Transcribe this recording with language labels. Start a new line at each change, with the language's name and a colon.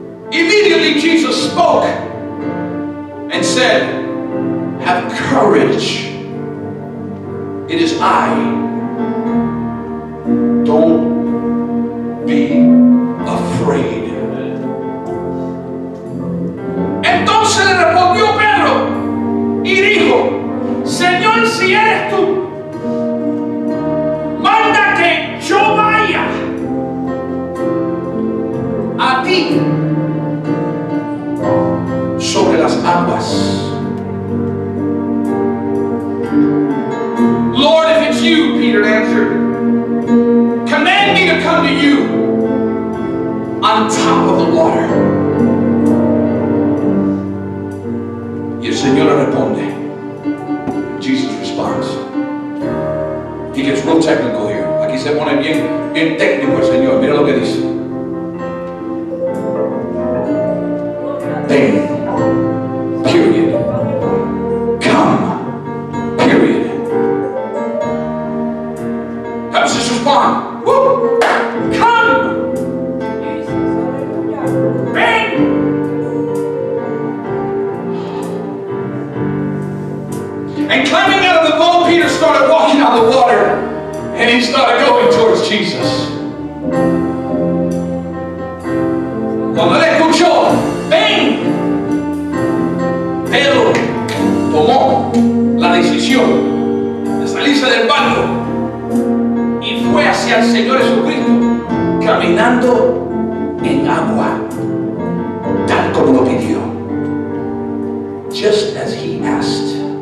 English: Immediately Jesus spoke and said, have courage, it is I, don't be afraid.
Spanish: Entonces le respondió Pedro y dijo: Señor, si eres tú, manda que yo vaya a ti sobre las aguas.
English: Lord, if it's you, Peter answered, command me to come to you on top of the water.
Spanish: Y el Señor le responde.
English: Jesus responds. He gets real technical here.
Spanish: Aquí se pone bien técnico el Señor. Mira lo que dice. Ven.
English: Period. Come. Period. How does this respond? Woo! Come.
Spanish: Ven.
English: And climbing out of the boat, Peter started walking on the water, and he started going towards Jesus.
Spanish: Cuando él escuchó, ven, Pedro tomó la decisión de salirse del barco y fue hacia el Señor Jesucristo, caminando en agua, tal como lo pidió,
English: just as he asked.